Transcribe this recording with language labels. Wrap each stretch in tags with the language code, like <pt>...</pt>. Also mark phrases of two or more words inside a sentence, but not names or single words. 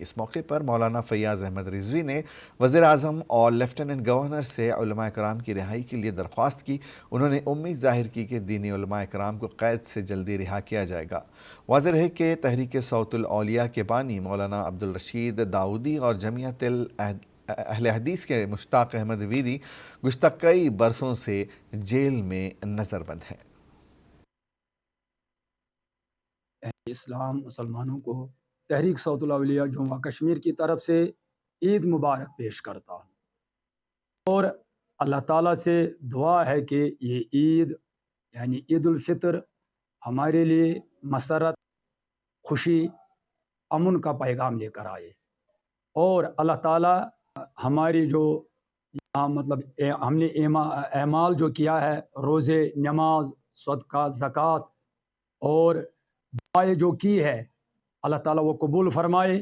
<ur>اس موقع پر مولانا فیاض احمد رضوی نے وزیر اعظم اور</ur> <en>lieutenant governor</en> <ur>سے علماء اکرام کی رہائی کے لیے درخواست کی. انہوں نے امید ظاہر کی کہ دینی علماء اکرام کو قید سے جلدی رہا کیا جائے گا. واضح ہے کہ تحریک صوت الاولیاء کے بانی مولانا عبدالرشید داؤدی اور جمعیت اہل حدیث کے مشتاق احمد ویری گزشتہ کئی برسوں سے جیل میں نظربند ہیں. اسلام مسلمانوں کو تحریک صوت الاولیاء جموں کشمیر کی طرف سے عید مبارک پیش کرتا ہوں اور اللہ تعالیٰ سے دعا ہے کہ یہ عید یعنی عید الفطر ہمارے لیے مسرت، خوشی، امن کا پیغام لے کر آئے اور اللہ تعالیٰ ہماری جو مطلب ہم نے اعمال جو کیا ہے، روزے، نماز، صدقہ، زکات اور دعائیں جو کی ہے، اللہ تعالیٰ وہ قبول فرمائے.</ur>